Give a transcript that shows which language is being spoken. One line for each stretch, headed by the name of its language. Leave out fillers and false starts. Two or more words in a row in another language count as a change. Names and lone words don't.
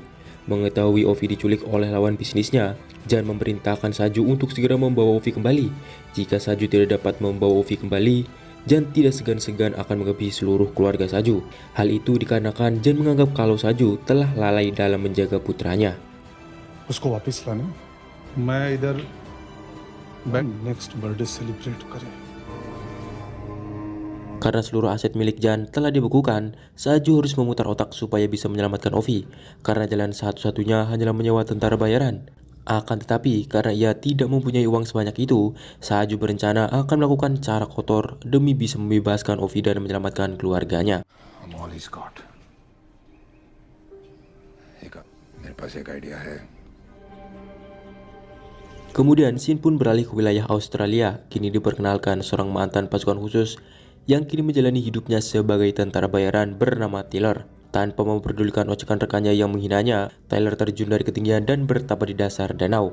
Indonesian: Mengetahui Ovi diculik oleh lawan bisnisnya, Jan memerintahkan Saju untuk segera membawa Ovi kembali. Jika Saju tidak dapat membawa Ovi kembali, Jan tidak segan-segan akan mengebi seluruh keluarga Saju. Hal itu dikarenakan Jan menganggap kalau Saju telah lalai dalam menjaga putranya.
Hindi: उसको वापस लाना मैं इधर
English: next birthday celebrate
Hindi: करें।
Indonesian: Karena seluruh aset milik Jan telah dibekukan, Saju harus memutar otak supaya bisa menyelamatkan Ovi, karena jalan satu-satunya hanyalah menyewa tentara bayaran. Akan tetapi, karena ia tidak mempunyai uang sebanyak itu, Saju berencana akan melakukan cara kotor demi bisa membebaskan Ovi dan menyelamatkan keluarganya.
English: I'm all he's got.
Hindi: मेरे पास एक आइडिया है।
Indonesian: Kemudian Sin pun beralih ke wilayah Australia. Kini diperkenalkan seorang mantan pasukan khusus yang kini menjalani hidupnya sebagai tentara bayaran bernama Tyler. Tanpa memperdulikan ocehan rekannya yang menghinanya, Tyler terjun dari ketinggian dan bertapa di dasar danau.